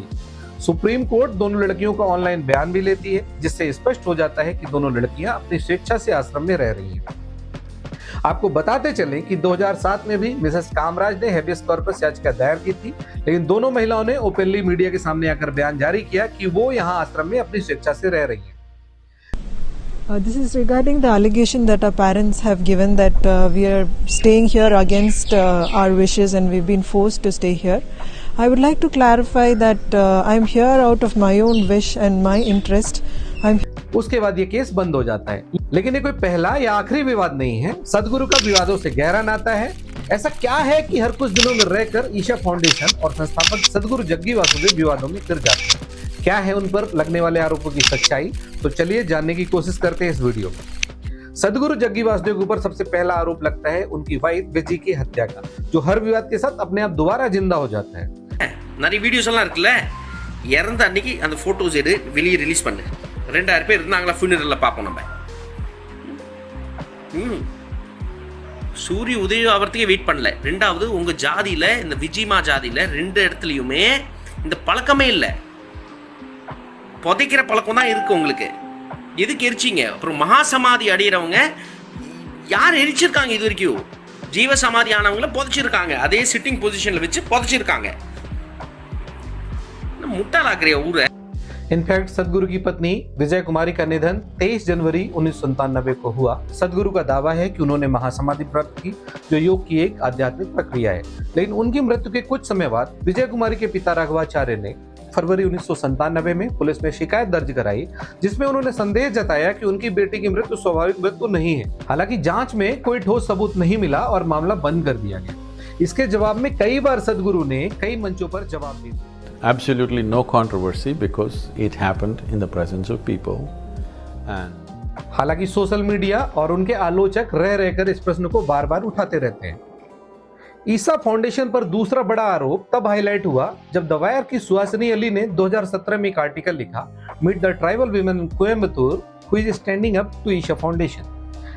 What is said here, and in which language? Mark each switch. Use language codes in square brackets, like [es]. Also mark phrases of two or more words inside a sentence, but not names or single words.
[hi] सुप्रीम कोर्ट दोनों लड़कियों का ऑनलाइन बयान भी लेती है, जिससे स्पष्ट हो जाता है कि दोनों लड़कियां अपनी स्वेच्छा से आश्रम में रह रही हैं। आपको बताते चलें कि 2007 में भी मिसेस कामराज ने [en] habeas corpus [hi] याचिका दायर की थी, लेकिन दोनों महिलाओं ने [en] openly media [hi] के सामने आकर बयान जारी किया कि वो यहाँ आश्रम में अपनी स्वेच्छा से रह रही हैं। [en] This is regarding the allegation that our parents have given that we are staying here against our wishes and we've been forced to stay here. I would like to clarify that I'm here out of my own wish and my interest. [hi] उसके बाद ये केस बंद हो जाता है, लेकिन ये कोई पहला या आखिरी विवाद नहीं है। सदगुरु का विवादों से गहरा नाता है। ऐसा क्या है कि हर कुछ दिनों में रहकर ईशा फाउंडेशन और संस्थापक सदगुरु जग्गी वासुदेव विवादों में गिर जाते हैं? क्या है उन पर लगने वाले आरोपों की सच्चाई? तो चलिए जानने की कोशिश करते हैं इस वीडियो में। सदगुरु जग्गी वासुदेव के ऊपर सबसे पहला आरोप लगता है उनकी वाइफ विजी की हत्या का, जो हर विवाद के साथ अपने आप दोबारा जिंदा हो जाता है। [ta] நிறைய வீடியோஸ் எல்லாம் இருக்குல்ல, இறந்த அன்னைக்கு அந்த போட்டோஸ் எடு, வெளியே ரிலீஸ் பண்ணு. 2000 பேர் இருந்தாங்களா ஃபியூனரல்ல பாப்போம் நம்ம. சூரிய உதயம் ஆவறதுக்கே வெயிட் பண்ணல. ரெண்டாவது உங்க ஜாதியில இந்த விஜிமா ஜாதியில 2 இடத்துலயுமே இந்த பழக்கமே இல்லை. புதைக்கிற பழக்கம் தான் இருக்கு உங்களுக்கு. எதுக்கு எரிச்சிங்க? அப்புறம் மகா சமாதி அடையிறவங்க யார் எரிச்சிருக்காங்க? இது வரைக்கும் ஜீவ சமாதி ஆனவங்கள புதைச்சிருக்காங்க. அதே சிட்டிங் பொசிஷன்ல வச்சு புதைச்சிருக்காங்க. मुट्टालाग्रे ஊரே। [hi] इनफैक्ट सदगुरु की पत्नी विजय कुमारी का निधन 23 जनवरी 1997 को हुआ। सदगुरु का दावा है कि उन्होंने महासमाधि प्राप्त की, जो योग की एक आध्यात्मिक प्रक्रिया है। लेकिन उनकी मृत्यु के कुछ समय बाद विजय कुमारी के पिता राघवाचार्य ने फरवरी 1997 में पुलिस ने शिकायत दर्ज कराई, जिसमें उन्होंने संदेह जताया कि उनकी बेटी की मृत्यु स्वाभाविक मृत्यु नहीं है। हालांकि जांच में कोई ठोस सबूत नहीं मिला और मामला बंद कर दिया गया। इसके जवाब में कई बार सदगुरु ने कई मंचों पर जवाब दिया। [en] Absolutely no controversy because it happened in the presence of people and [hi] हालांकि [en] social media [hi] और उनके आलोचक रह रहकर इस प्रश्न को बार बार उठाते रहते हैं। ईसा फाउंडेशन पर दूसरा बड़ा आरोप तब हाईलाइट हुआ जब द वायर की सुहासिनी अली ने 2017 में एक आर्टिकल लिखा, मीट द ट्राइबल वीमेन इन कोयम्बतूर हु इज स्टैंडिंग अप टू ईशा फाउंडेशन।